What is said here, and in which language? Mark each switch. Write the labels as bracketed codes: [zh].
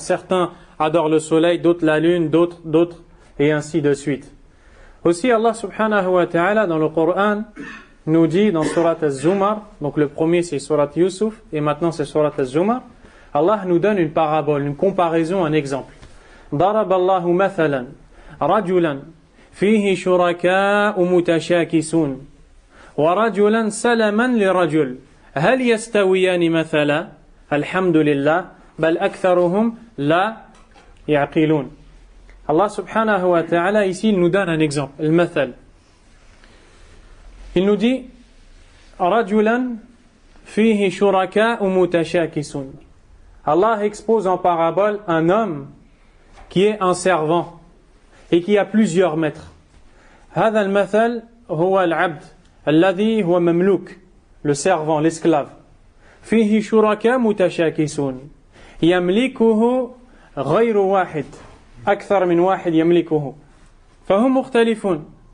[fr] Certains adorent le soleil, d'autres la lune, d'autres, et ainsi de suite. Aussi Allah subhanahu wa ta'ala dans le Coran nous dit dans Surat Az-Zumar, donc le premier c'est Surat Yusuf et maintenant c'est Surat Az-Zumar, Allah nous donne une parabole, une comparaison, un exemple. [ar] ضرب الله مثلا رجلا فيه شركاء متشاكسون ورجلا سلما لرجل هل يستويان مثلا الحمد لله بل أكثرهم لا يعقلون. [fr] Allah subhanahu wa ta'ala ici il nous donne un exemple, le mathal. Il nous dit [ar] رجلا فيه شركاء متشاكسون. [fr] Allah expose en parabole un homme qui est un servant et qui a plusieurs maîtres. [ar] هذا المثل هو العبد الذي هو مملوك, [fr] le servant, l'esclave. [ar] فيه شركاء متشاكسون يملكه غير واحد أكثر من واحد يملكه فهم مختلفون.